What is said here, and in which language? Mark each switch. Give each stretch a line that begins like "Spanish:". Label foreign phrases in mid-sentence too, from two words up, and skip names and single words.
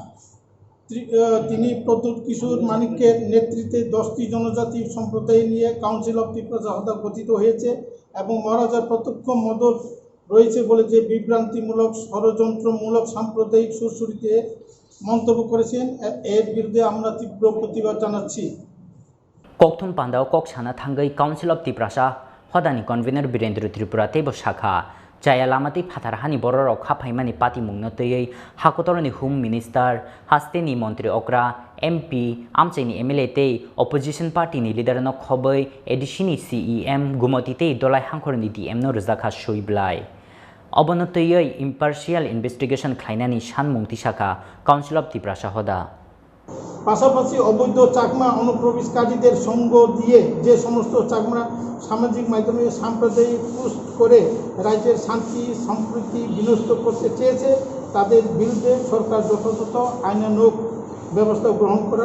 Bangla: তিনি প্রদ্যুৎ কিশোর মানিকের নেতৃত্বে 10টি জনজাতি সম্প্রদায় নিয়ে কাউন্সিল অফ ত্রিপুরা হোদা গঠিত হয়েছে এবং মহারাজার প্রত্যক্ষ মদত রয়েছে বলে যে বিভ্রান্তিমূলক ষড়যন্ত্রমূলক সাম্প্রদায়িক সুরসুরিতে মন্তব্য করেছেন এর বিরুদ্ধে আমরা তীব্র প্রতিবাদ জানাচ্ছি
Kok Borok: kokthum pandao kok sana thangai Council of Tiprasa Hodani convener Birendra Tripura tebo shakha Jaya lamati phathar hani bororok khaphaimani pati mungno teyei hakotorni
English: Home Minister
Kok Borok: hasteni Montri Okra MP amchaini MLA tei
English: opposition party
Kok Borok: ni leader no khobai edishini CEM gumoti tei dolai hangkhorni DM no Rwkha soiblai obono teyei
English: impartial investigation
Kok Borok: khlainani sanmungti shakha Council of Tiprasa Hoda
Bangla: পাশাপাশি অবৈধ চাকমা অনুপ্রবেশকারীদের সঙ্গ দিয়ে যে সমস্ত চাকমা সামাজিক মাধ্যমে সাম্প্রদায়িক পোস্ট করে রাজ্যের শান্তি সম্প্রীতি বিনষ্ট করতে চেয়েছে তাদের বিরুদ্ধে সরকার যথাযথ আইনানুগ ব্যবস্থা গ্রহণ করার